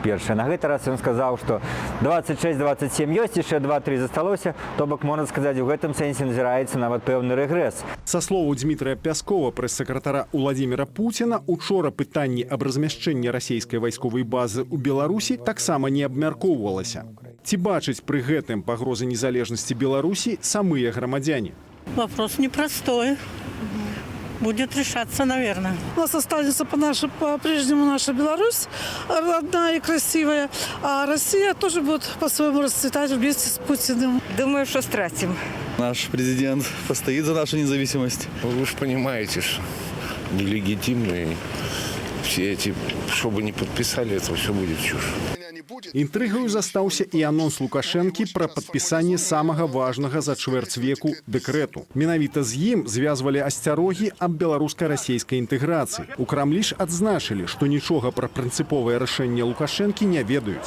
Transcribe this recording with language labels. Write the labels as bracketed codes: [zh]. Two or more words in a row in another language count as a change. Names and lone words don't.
[be] На гэты раз ён сказаў, што 26-27 ёсць, яшчэ 2-3 засталося, то бок, можна сказаць, у гэтым сэнсе назіраецца нават пэўны рэгрэс. Са словаў Дмітрия Пяскова, прэс-сакратара Владимира Путина, учора пытанне аб размяшчэнні расійскай вайсковай базы ў Беларусі таксама не абмяркоўвалася. Ці бачаць пры гэтым пагрозы незалежнасці Беларусі самыя грамадзяне? [ru] Вопрос непростой. Будет решаться, наверное. У нас останется по-прежнему наша Беларусь, родная и красивая, а Россия тоже будет по-своему расцветать вместе с Путиным. Думаю, что стратим. Наш президент постоит за нашу независимость. Вы же понимаете, что нелегитимные все эти, что бы ни подписали, это все будет чушь. [be] Інтрыгаю застаўся і анонс Лукашэнкі пра падпісанне самага важнага за чвэрць веку дэкрэту. Менавіта з ім звязвалі асцярогі аб беларуска-расійскай інтэграцыі. У Крамлі ж адзначылі, што нічога пра прынцыповае рашэнне Лукашэнкі не ведаюць.